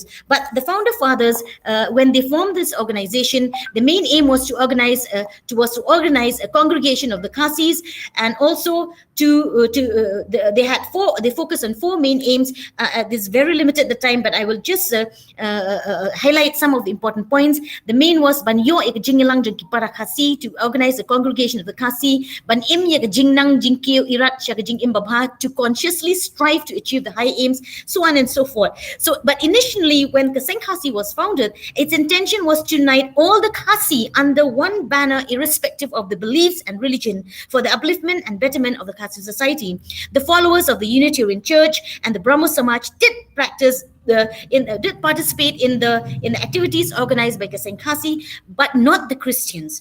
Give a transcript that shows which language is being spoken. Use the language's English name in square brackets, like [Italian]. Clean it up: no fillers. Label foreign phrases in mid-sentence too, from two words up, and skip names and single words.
[English] But the founder fathers, when they formed this organization, the main aim was to organize a congregation of the Khasis, and also they focus on 4 main aims. This is very limited the time, but I will just highlight some of the important points. The main was [Khasi] banyo ek jingilang jengki para Khasi, [English] to organize a congregation of the Khasi. [Khasi] Ban im ye jingnang jingkio irat shaka jing imbabha, [English] to consciously strive to achieve the high aims, so on and so forth. So, but initially, when Kaseng Khasi was founded, its intention was to unite all the Khasi under one banner, irrespective of the beliefs and religion, for the upliftment and betterment of the Khasi society. The followers of the Unitarian Church and the Brahmo Samaj did participate in the activities organized by Kaseng Khasi, but not the Christians.